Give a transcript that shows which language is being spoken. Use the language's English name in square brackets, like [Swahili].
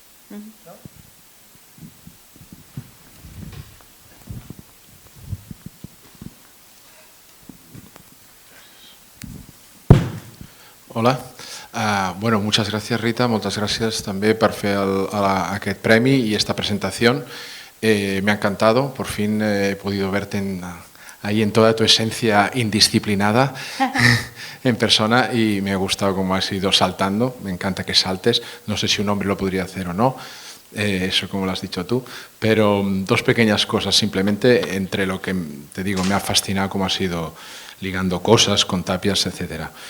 [Spanish] ¿No? Hola. Bueno, muchas gracias, Rita. [Catalan] Moltes gràcies també per fer aquest premi [Spanish] y esta presentación. Me ha encantado. Por fin he podido verte ahí en toda tu esencia indisciplinada en persona y me ha gustado cómo has ido saltando. Me encanta que saltes. No sé si un hombre lo podría hacer o no. Eso como lo has dicho tú. Pero dos pequeñas cosas simplemente entre lo que te digo me ha fascinado cómo has ido ligando cosas con tapias, etc.